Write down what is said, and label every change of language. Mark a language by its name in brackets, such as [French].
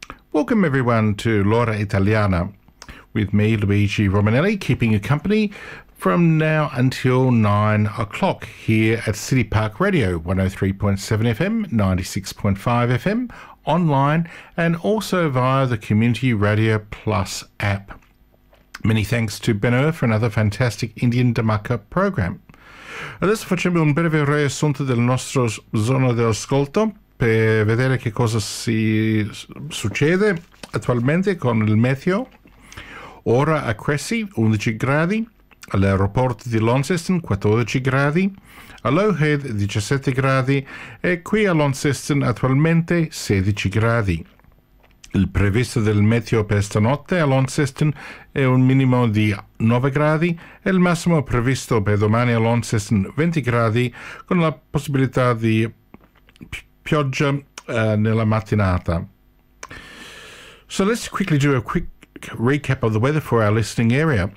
[English] Welcome everyone to L'Ora Italiana, with me, Luigi Romanelli, keeping you company from now until 9 o'clock here at City Park Radio, 103.7 FM, 96.5 FM, online, and also via the Community Radio Plus app. Many thanks to Ben Ur for another fantastic Indian Damaka program. [Italian] Adesso facciamo un breve riassunto del nostro zona di ascolto per vedere che cosa si succede attualmente con il meteo. Ora a Cressy, 11 gradi, all'aeroporto di Launceston, 14 gradi, a Lowhead, 17 gradi, e qui a Launceston, attualmente, 16 gradi. Il previsto del meteo per stanotte a Launceston è un minimo di 9 gradi, e il massimo previsto per domani a Launceston, 20 gradi, con la possibilità di pioggia nella mattinata. [English] So let's quickly do a quick recap of the weather for our listening area.